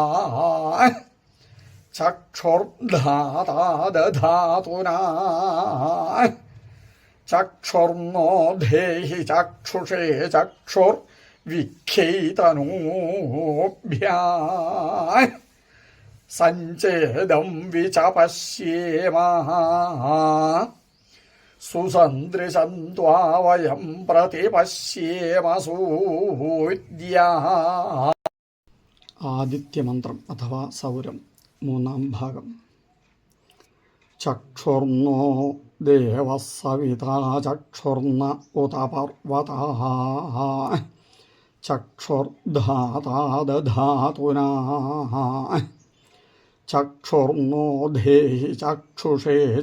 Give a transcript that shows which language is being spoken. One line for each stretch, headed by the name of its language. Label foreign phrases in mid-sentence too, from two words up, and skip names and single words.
Sanskrit: चक्षुर्धाता दधातुना चक्षुर्नो देहि चक्षुषे चक्षुर्विख्यैतनूभ्यः सञ्चेदं विचपश्येम सुसन्दृशं त्वा वयं प्रतिपश्येम सूर्याः.
Malayalam: ആദിത്യമന്ത്രം അഥവാ സൗരം മൂന്നാം ഭാഗം.
Sanskrit: चक्षुर्नो देवः सविता चक्षुर्न उत पर्वतः चक्षुर्धाता दधातुना चक्षुर्नो धेहि चक्षुषे